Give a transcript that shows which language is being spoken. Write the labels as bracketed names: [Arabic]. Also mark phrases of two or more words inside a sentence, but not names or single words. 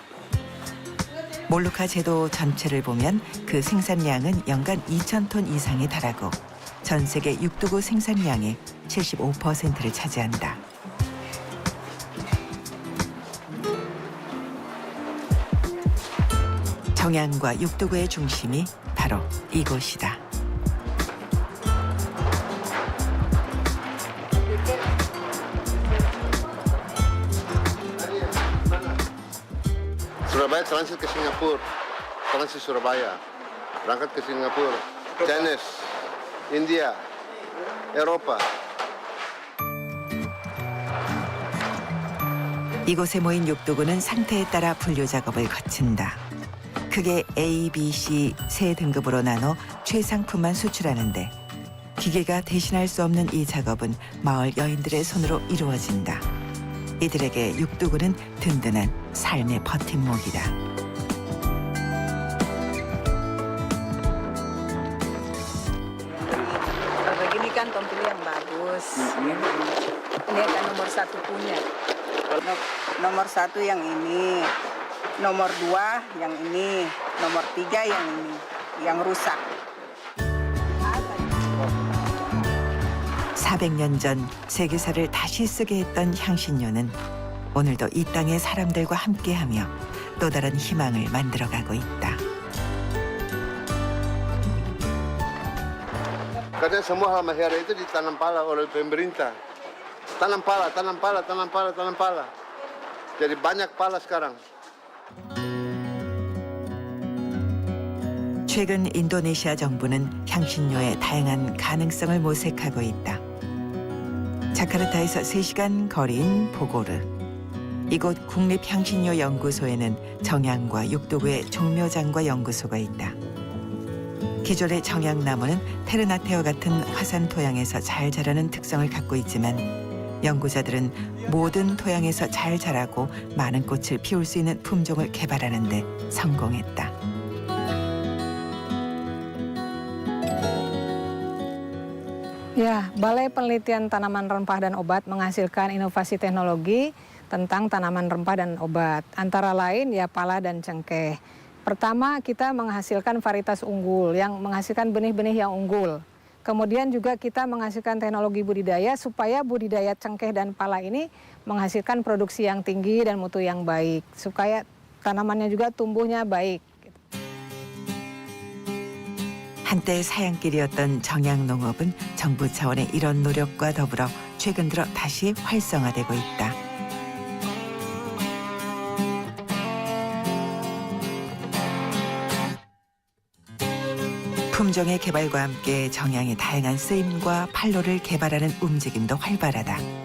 [Korean] 몰루카 제도 전체를 보면 그 생산량은 연간 2,000톤 이상에 달하고 전 세계 육두구 생산량의 75%를 차지한다. 정양과 육두구의 중심이 바로 이곳이다. [Indonesian] Surabaya transit ke Singapura, transit Surabaya, berangkat ke Singapura, Chinese, India, Eropa. [Korean] 이곳에 모인 육두구는 상태에 따라 분류 작업을 거친다. 크게 A, B, C 세 등급으로 나눠 최상품만 수출하는데 기계가 대신할 수 없는 이 작업은 마을 여인들의 손으로 이루어진다. 이들에게 육두구는 든든한 삶의 버팀목이다. [Indonesian] Begini kan tompel yang bagus. Ini akan nomor 1 punya. Nomor 1 yang ini, nomor 2 yang ini, nomor 3 yang ini, yang rusak. [Korean] 400년 전 세계사를 다시 쓰게 했던 향신료는 오늘도 이 땅의 사람들과 함께하며 또 다른 희망을 만들어가고 있다. [Indonesian] Katanya semua halmahera itu ditanam pala oleh pemerintah. Tanam pala, tanam pala, tanam pala, tanam pala. Jadi banyak pala sekarang. [Korean] 최근 인도네시아 정부는 향신료의 다양한 가능성을 모색하고 있다. 자카르타에서 3시간 거리인 보고르. 이곳 국립향신료연구소에는 정향과 육두구의 종묘장과 연구소가 있다. 기존의 정향나무는 테르나테와 같은 화산 토양에서 잘 자라는 특성을 갖고 있지만 연구자들은 모든 토양에서 잘 자라고 많은 꽃을 피울 수 있는 품종을 개발하는 데 성공했다. [Indonesian] Ya, Balai Penelitian Tanaman Rempah dan Obat menghasilkan inovasi teknologi tentang tanaman rempah dan obat. Antara lain ya pala dan cengkeh. Pertama, kita menghasilkan varietas unggul yang menghasilkan benih-benih yang unggul. Kemudian juga kita menghasilkan teknologi budidaya supaya budidaya cengkeh dan pala ini menghasilkan produksi yang tinggi dan mutu yang baik. Supaya tanamannya juga tumbuhnya baik. [Korean] 한때 사양길이었던 정양농업은 정부 차원의 이런 노력과 더불어 최근 들어 다시 활성화되고 있다. 품종의 개발과 함께 정양의 다양한 쓰임과 판로를 개발하는 움직임도 활발하다.